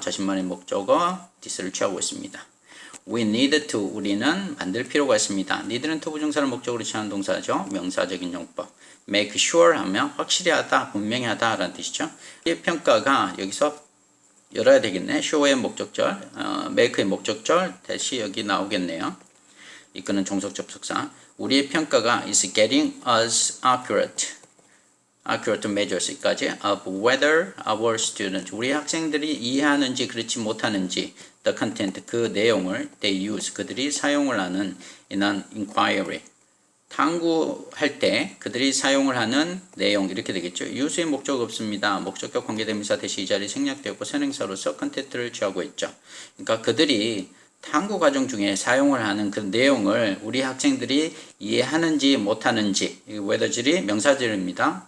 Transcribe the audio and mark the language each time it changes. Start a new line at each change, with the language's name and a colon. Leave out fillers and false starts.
Korean: 자신만의 목적어 this를 취하고 있습니다.
English: We need to,
Korean: 우리는 만들 필요가 있습니다. need는 투부정사를 목적으로 취하는 동사죠. 명사적인 용법.
English: make sure
Korean: 하면 확실히 하다, 분명히 하다 라는 뜻이죠. 이 평가가 여기서 열어야 되겠네. show의 목적절, make의 목적절 대시 여기 나오겠네요. 이거는 종속 접속사.
English: 우리의 평가가 is getting us accurate measures까지 of whether our students,
Korean: 우리 학생들이 이해하는지 그렇지 못하는지
English: the content,
Korean: 그 내용을
English: they use,
Korean: 그들이 사용을 하는
English: in an inquiry,
Korean: 탐구할 때 그들이 사용을 하는 내용 이렇게 되겠죠. 유수의 목적 없습니다. 목적격 관계대명사 대시 이 자리 생략되었고 선행사로서 컨텐츠를 취하고 있죠. 그러니까 그들이 탐구 과정 중에 사용을 하는 그 내용을 우리 학생들이 이해하는지 못하는지, whether절이 명사절입니다.